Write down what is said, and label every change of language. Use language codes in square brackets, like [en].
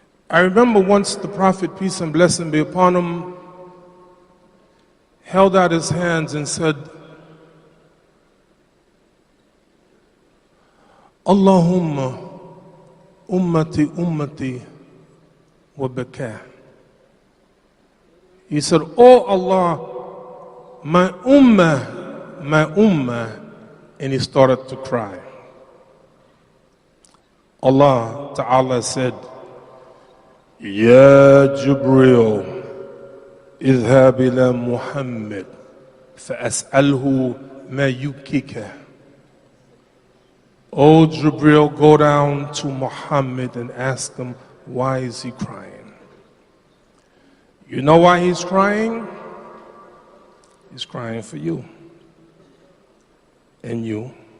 [en] I remember once the Prophet, peace and blessing be upon him, held out his hands and said, [ar] Allahumma ummati ummati wa baka. [en] He said, Oh Allah, my ummah, and he started to cry. Allah Ta'ala said, [ar] Ya Jibreel, اذهب إلى محمد فأسأله ما يبكيك. [en] Oh Jibreel, go down to Muhammad and ask him, why is he crying? You know why he's crying? He's crying for you. And you.